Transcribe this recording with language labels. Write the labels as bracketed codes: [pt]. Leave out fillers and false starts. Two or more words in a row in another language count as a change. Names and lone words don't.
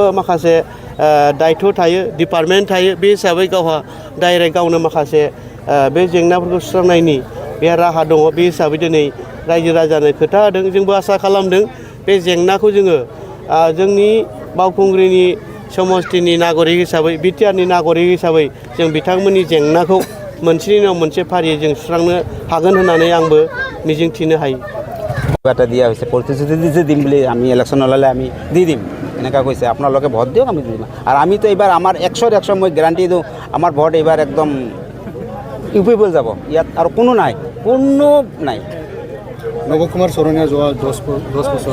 [brx] माखासे दायथ' थायो डिपार्टमेन्ट थायो बे हिसाबै गावहा डाइरेक्ट गावनो माखासे बे जेंनाफोरखौ सुस्रांनायनि बे राहा दङ बे हिसाबै दिनै रायजो राजानो खोथा होदों जोंबो आसा खालामदों बे जेंनाखौ जोङो जोंनि बावखुंग्रिनि समस्तिनि नागरिक हिसाबै बिटिआरनि नागरिक हिसाबै जों बिथांमोननि जेंनाखौ मोनसेनि उनाव मोनसे फारियै जों सुस्रांनो हागोन होननानै आंबो मिजिंथिनो हायो [as] এটা দিয়া হৈছে প্ৰতিশ্ৰুতি দিছে দিম বুলি আমি ইলেকশ্যন ওলালে আমি দি দিম এনেকুৱা কৈছে আপোনালোকে ভোট দিয়ক আমি দি দিম আৰু আমিতো এইবাৰ আমাৰ 100 মই গেৰাণ্টি দিওঁ আমাৰ ভোট এইবাৰ একদম ইউপিবল যাব ইয়াত আৰু কোনো নাই নৱকুমাৰ চৰণীয়া যোৱা 10 বছৰ